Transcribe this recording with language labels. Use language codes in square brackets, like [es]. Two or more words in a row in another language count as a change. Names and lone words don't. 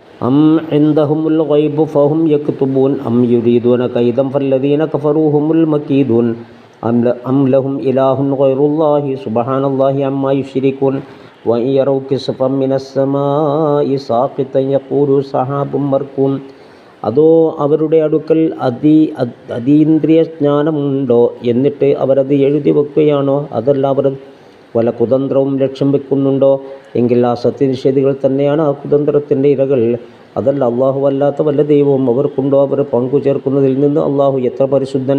[ar] أم عندهم الغيب فهم يكتبون أم يريدون كيدا فالذين كفروا هم المكيدون أم لهم إله غير الله سبحان الله عما يشركون وإن يروا كسفا من السماء ساقطا يقولوا سحاب مركوم. [ml] അതോ അവരുടെ അടുക്കൽ അതീന്ദ്രിയ ജ്ഞാനമുണ്ടോ, എന്നിട്ട് അവരത് എഴുതി വെക്കുകയാണോ? അതല്ല അവർ വല്ല കുതന്ത്രവും ലക്ഷ്യം വെക്കുന്നുണ്ടോ? എങ്കിൽ ആ സത്യനിഷേധികൾ തന്നെയാണ് ആ കുതന്ത്രത്തിൻ്റെ ഇരകൾ. അതല്ല അള്ളാഹു അല്ലാത്ത വല്ല ദൈവവും അവർക്കുണ്ടോ? അവർ പങ്കു ചേർക്കുന്നതിൽ നിന്ന് അള്ളാഹു എത്ര പരിശുദ്ധൻ.